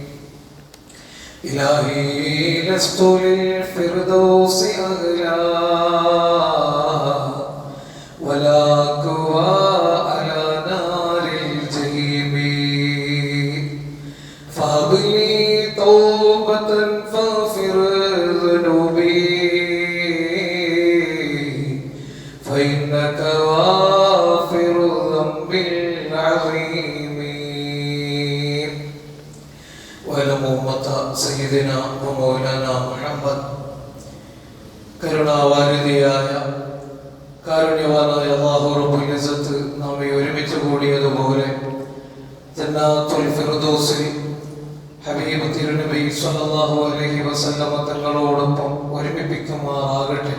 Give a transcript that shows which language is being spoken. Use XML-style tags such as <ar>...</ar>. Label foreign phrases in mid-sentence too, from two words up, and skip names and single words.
<ar>إلهي لست للفردوس أهلا ولا كوى على نار الجحيم فهب لي توبة فاغفر ذنوبي فإنك غافر الذنب العظيم. وعلم أمة سيدنا ومولانا محمد</ar> <ml>കരുണാവാരിധിയായ കാരുണ്യവാനായ അല്ലാഹു</ml> <ar>رب العزة</ar> <ml>നമ്മെ ഒരുമിച്ച് കൂടിയതുപോലെ</ml> <ar>جنات الفردوس</ar> <ml>ഹബീബ് തിരുനബി</ml> <ar>صلى الله عليه وسلم</ar> <ml>തങ്ങളോടൊപ്പം ഒരുമിപ്പിക്കുമാറാകട്ടെ.</ml>